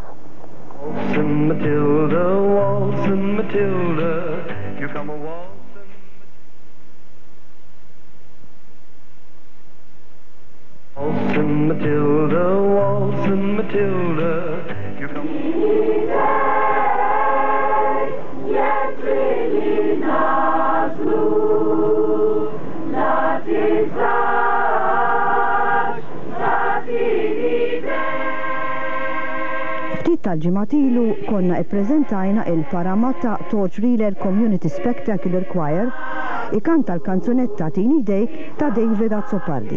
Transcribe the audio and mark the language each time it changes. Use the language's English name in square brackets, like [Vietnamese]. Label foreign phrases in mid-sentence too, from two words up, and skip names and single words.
[English] Waltzing Matilda, Waltzing Matilda, you come a waltzing. Waltzing Matilda, Waltzing Matilda, you come. [Maltese] Ftit tal-ġimatilu konna ippreżentajna il-Parramatta Torch Reeler Community Spectacular Choir ikanta l-kanzunetta Tini Dejk ta' David Azzopardi.